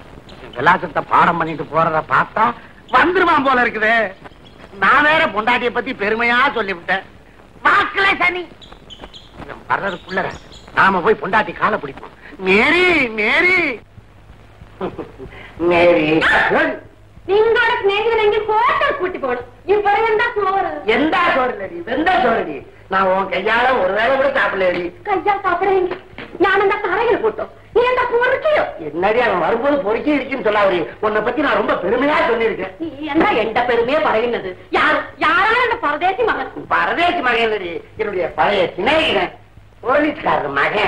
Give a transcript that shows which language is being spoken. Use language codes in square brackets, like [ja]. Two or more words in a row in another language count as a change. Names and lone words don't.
[ta] விலாசத்தை பாடம் பண்ணிட்டு போறத பார்த்தா வந்துருவான் போல இருக்குது. நான் வேற பொண்டாட்டிய பத்தி பெருமையா சொல்லிவிட்டேன். வாக்குல சனி வர்றதுக்குள்ள நாம போய் பொண்டாட்டி காலை பிடிப்போம். மேரி மேரி மேரி, [ml] നിങ്ങളുടെ സ്നേഹിതനെങ്കിൽ ഹോട്ടൽ കൂട്ടി പോകണം. ഇപ്പൊ എന്താ ചോറ്? എന്താ ചോറിലടി? വെന്താ ചോറടി? [ta] நான் உன் கையால ஒரு வேளை கூட சாப்பிடலடி. கையா சாப்பிடுறீங்க? நான் அந்த தரையில் போட்டோம். நீ என்ன பொறுக்கியோ? என்னடி அவன் வரும்போது பொறுக்கி இருக்குன்னு சொல்லாவரி. உன்னை பத்தி நான் ரொம்ப பெருமையா சொல்லியிருக்கேன். நீ என்ன எந்த பெருமையா പറയുന്നത്? யாரான அந்த பரதேசி மகன்? பரதேசி மகன் என்னுடைய பழைய சிநேகிதன், போலீஸ்காரர் மகன்.